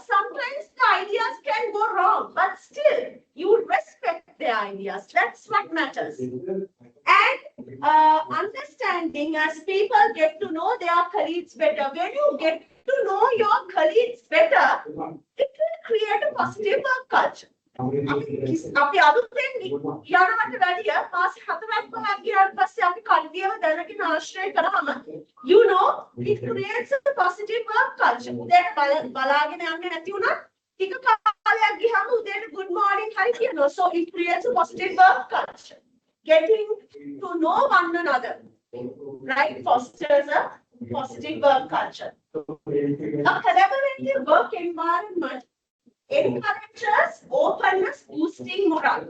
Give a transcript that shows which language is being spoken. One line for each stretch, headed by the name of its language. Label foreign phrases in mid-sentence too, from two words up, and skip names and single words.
English: Sometimes the ideas can go wrong, but still you respect their ideas. That's what matters. And understanding as people get to know their colleagues better. When you get to know your colleagues better, it will create a positive work culture.
Sinhala: අපි අලුතෙන් යනවට වැඩිය මාස 4ක් 5ක් ගියාට පස්සේ අපි කඩියව දැනගෙන ආශ්‍රය කරාම
English: you know it creates a positive work culture.
Sinhala: උදේට බලාගෙන යන්නේ නැති වුණා ටික කාලයක් ගියාම උදේට
English: good morning
Sinhala: හරි කියනවා.
English: So it creates a positive work culture. Getting to know one another, right, fosters a positive work culture. A collaborative work environment encourages openness, boosting morale.